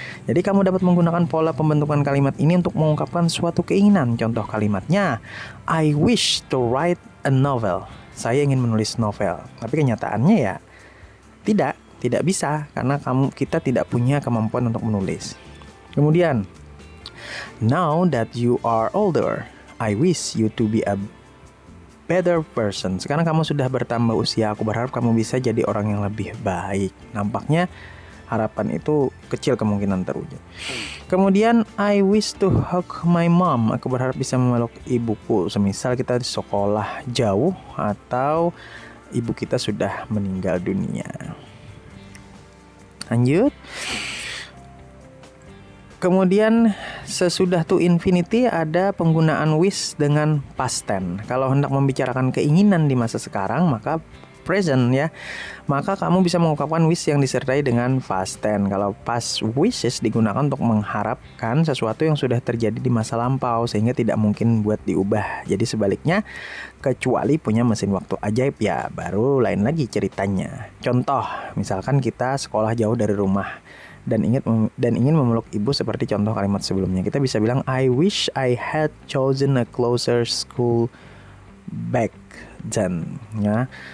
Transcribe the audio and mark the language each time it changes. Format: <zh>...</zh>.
<id>Jadi kamu dapat menggunakan pola pembentukan kalimat ini untuk mengungkapkan suatu keinginan. Contoh kalimatnya,</id> <en>I wish to write a novel.</en> <id>Saya ingin menulis novel. Tapi kenyataannya ya tidak bisa karena kita tidak punya kemampuan untuk menulis. Kemudian,</id> <en>now that you are older, I wish you to be a better person.</en> <id>Sekarang kamu sudah bertambah usia, aku berharap kamu bisa jadi orang yang lebih baik. Nampaknya harapan itu kecil kemungkinan terwujud. Kemudian,</id> <en>I wish to hug my mom.</en> <id>Aku berharap bisa memeluk ibuku. Semisal kita di sekolah jauh atau ibu kita sudah meninggal dunia. Lanjut. Kemudian sesudah to infinity ada penggunaan wish dengan past tense. Kalau hendak membicarakan keinginan di masa sekarang, maka present ya. Maka kamu bisa mengungkapkan wish yang disertai dengan past tense. Kalau past wishes digunakan untuk mengharapkan sesuatu yang sudah terjadi di masa lampau sehingga tidak mungkin buat diubah. Jadi sebaliknya, kecuali punya mesin waktu ajaib ya, baru lain lagi ceritanya. Contoh, misalkan kita sekolah jauh dari rumah dan ingin memeluk ibu seperti contoh kalimat sebelumnya. Kita bisa bilang</id> <en>I wish I had chosen a closer school back then ya.</en>